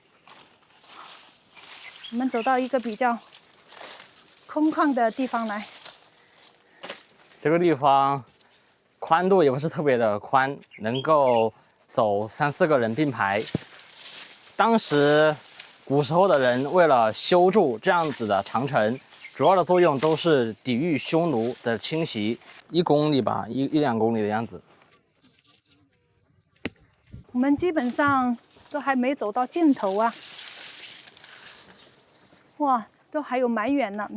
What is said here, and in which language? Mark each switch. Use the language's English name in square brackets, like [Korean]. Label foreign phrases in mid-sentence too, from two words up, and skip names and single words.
[Chinese] 我們走到一個比較空曠的地方來。這個地方寬度也不是特別的寬，能夠走3、4個人並排。當時古時候的人為了修築這樣子的長城，主要的作用都是抵禦匈奴的侵襲，1公里吧，一兩公里的樣子。我們基本上都還沒走到盡頭啊！哇，都還有蠻遠呢。